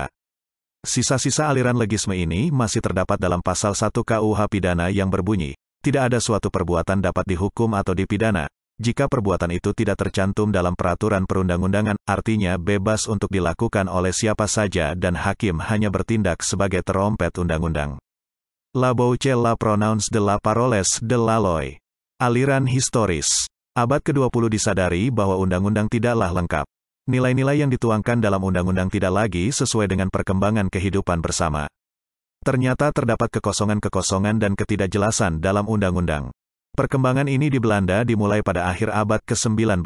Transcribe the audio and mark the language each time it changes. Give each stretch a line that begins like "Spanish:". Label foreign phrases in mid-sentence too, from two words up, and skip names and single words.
Indonesian: Sisa-sisa aliran legisme ini masih terdapat dalam pasal 1 KUH pidana yang berbunyi, tidak ada suatu perbuatan dapat dihukum atau dipidana, jika perbuatan itu tidak tercantum dalam peraturan perundang-undangan, artinya bebas untuk dilakukan oleh siapa saja dan hakim hanya bertindak sebagai terompet undang-undang.
French: La bouche la prononce de la paroles de la loi.
Indonesian: Aliran historis. Abad ke-20 disadari bahwa undang-undang tidaklah lengkap. Nilai-nilai yang dituangkan dalam undang-undang tidak lagi sesuai dengan perkembangan kehidupan bersama. Ternyata terdapat kekosongan-kekosongan dan ketidakjelasan dalam undang-undang. Perkembangan ini di Belanda dimulai pada akhir abad ke-19.